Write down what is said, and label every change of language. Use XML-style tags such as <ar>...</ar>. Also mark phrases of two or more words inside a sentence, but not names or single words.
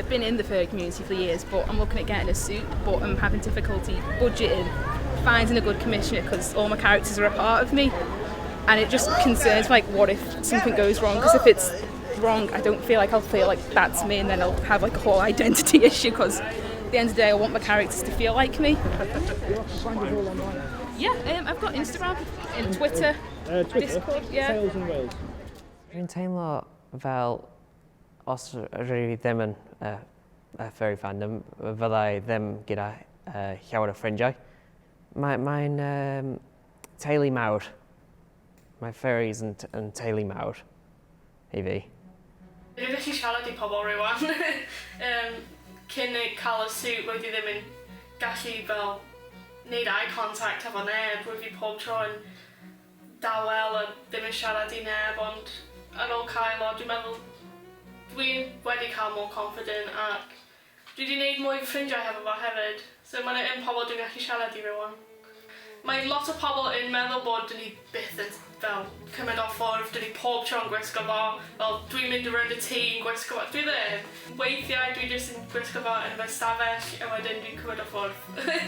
<en>I've been in the furry community for years, but I'm looking at getting a suit, but I'm having difficulty budgeting, finding a good commissioner because all my characters are a part of me, and it just concerns like what if something goes wrong, because if it's wrong I don't feel like I'll feel like that's me, and then I'll have like a whole identity issue, because at the end of the day I want my characters to feel like me. Yeah, I've got Instagram and Twitter, Discord, yeah. Sales and Wales.</en> <cy>Dwi'n teimlo fel os rydw I ddim yn</cy> <en>furry fandom,</en> <cy>fyddai ddim gyda llawer o ffrindiau. Mae'n teulu mawr. Mae furries yn teulu mawr I fi. Dwi'n gallu siarad I pobl rwan. Cyn cael y suit, roedd I ddim yn gallu fel neud</cy> <en>eye contact</en> <cy>efo neb, rwy fi pob tro yn dawel a ddim yn siarad i neb, ond ar ôl cael o, dwi'n meddwl dwi wedi cael</cy> <en>more confident</en> <cy>ac dwi wedi gwneud mwy ffrindiau hefo fo hefyd. So mae yna un pobl dwi'n gallu siarad i rhywun. Mae lot o pobl yn meddwl bod dyn ni byth yn fel cymryd off ffwrdd, dyn ni pob tro'n gwisgo fo, fel dwi'n mynd</cy> <en>around y</en> <cy>tŷ yn gwisgo fo. Dwi ddim. Weithiau dwi jyst yn gwisgo fo yn fy stafell a wedyn dwi'n cymryd off ffwrdd.</cy>